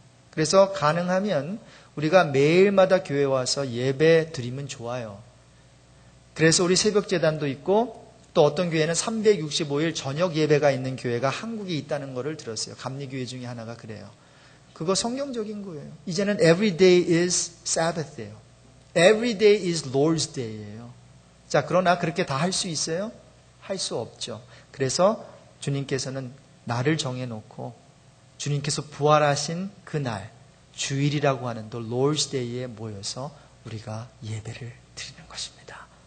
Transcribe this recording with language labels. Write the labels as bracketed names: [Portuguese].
[Korean] 그래서 가능하면 우리가 매일마다 교회 와서 예배 드리면 좋아요. 그래서 우리 새벽 제단도 있고 또 어떤 교회는 365일 저녁 예배가 있는 교회가 한국에 있다는 것을 들었어요. 감리교회 중에 하나가 그래요. 그거 성경적인 거예요. 이제는 [English] every day is Sabbath예요. Every day is Lord's Day예요. [Korean] 자, 그러나 그렇게 다 할 수 있어요? 할 수 없죠. 그래서 주님께서는 날을 정해놓고 주님께서 부활하신 그날 주일이라고 하는 또 Lord's Day에 모여서 우리가 예배를 드리는 것입니다.